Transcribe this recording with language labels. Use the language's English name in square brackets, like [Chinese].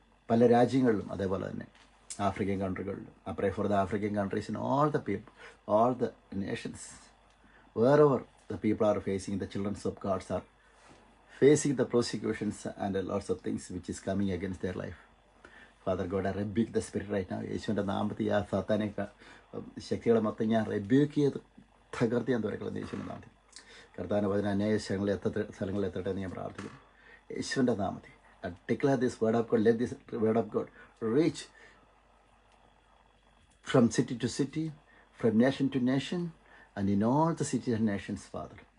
[Malayalam] പല രാജ്യങ്ങളിലും അതേപോലെ തന്നെ African കൺട്രികളിലും [English] I pray for the African countries and all the people, all the nations, wherever the people are facing, the children of God are facing the persecutions and lots of things which is coming against their life. Father God rebuke the spirit right now. [Malayalam] യേശുവിൻ്റെ നാമത്തിൽ ആ സാത്താനെ ശക്തികളെ മൊത്തം ഞാൻ rebuke ചെയ്ത് തകർത്തി ഞാൻ തുറക്കുന്നത് യേശുവിൻ്റെ നാമത്തിൽ. കർത്താവിൻ്റെ വചനം അനേക സ്ഥലങ്ങളിൽ എത്തട്ടെ എന്ന് ഞാൻ പ്രാർത്ഥിക്കുന്നു യേശുവിൻ്റെ നാമത്തിൽ. [English] Declare this word of God, let this word of God reach from city to city, from nation to nation, and in all the cities and nations, Father.